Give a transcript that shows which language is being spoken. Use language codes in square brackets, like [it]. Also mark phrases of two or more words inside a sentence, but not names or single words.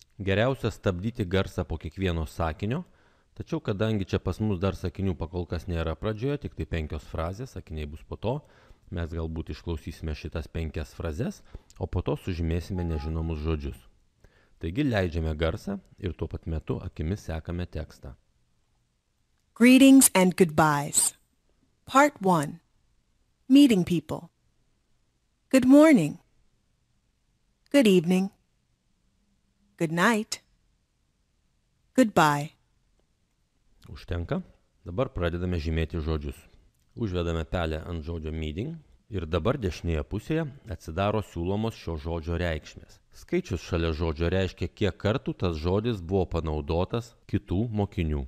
[lt] Geriausia stabdyti garsą po kiekvieno sakinio, tačiau kadangi čia pas mus dar sakinių pakolkas nėra pradžioje, tik tai 5 frazės, sakiniai bus po to, mes galbūt išklausysime šitas 5 frazes, o po to sužymėsime nežinomus žodžius. Taigi leidžiame garsą ir tuo pat metu akimis sekame tekstą. [en] Greetings and goodbyes. Part 1. Meeting people. Good morning. Good evening. Good night. Goodbye. [lt] Užtenka. Dabar pradedame žymėti žodžius. Užvedame pelę ant žodžio meeting ir dabar dešinėje pusėje atsidaro siūlomos šio žodžio reikšmės. Skaičius šalia žodžio reiškia, kiek kartų tas žodis buvo panaudotas kitų mokinių.